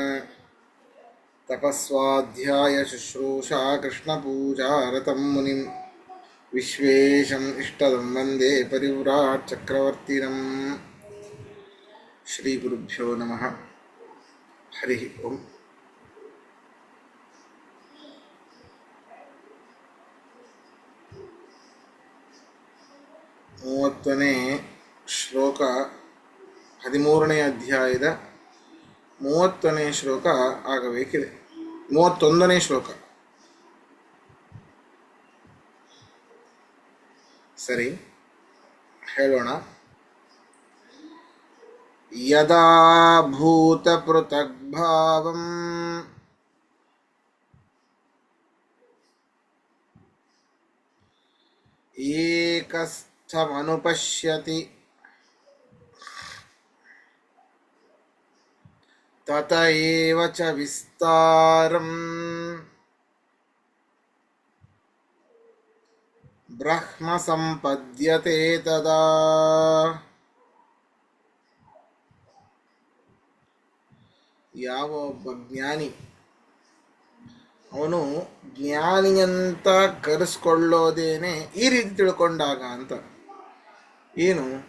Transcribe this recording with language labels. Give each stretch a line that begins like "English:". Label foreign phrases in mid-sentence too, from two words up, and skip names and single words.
Sanskrit: तपस्वाध्यायशुश्रूषा कृष्णपूजारतं मुनिं विश्वेशम् इष्टदं वन्दे परिव्राट् चक्रवर्तिनम्। श्रीगुरुभ्यो नमः। हरिः ओम्।
Kannada: 30ನೇ ಶ್ಲೋಕ 13ನೇ ಅಧ್ಯಾಯದ 30ನೇ ಶ್ಲೋಕ ಆಗಬೇಕಿದೆ. 31ನೇ ಶ್ಲೋಕ ಸರಿ ಹೇಳೋಣ.
Sanskrit: ಯದಾ ಭೂತ ಪೃಥಗ್ಭಾವಂ ಏಕಸ್ಥಮನುಪಶ್ಯತಿ ತತ ಏವ ಚ ವಿಸ್ತಾರಂ ಬ್ರಹ್ಮ ಸಂಪದ್ಯತೆ ತದಾ.
Kannada: ಯಾವ ಒಬ್ಬ ಜ್ಞಾನಿ ಅವನು ಜ್ಞಾನಿಯಂತ ಕರೆಸ್ಕೊಳ್ಳೋದೇನೆ ಈ ರೀತಿ ತಿಳ್ಕೊಂಡಾಗ ಅಂತ. ಏನು?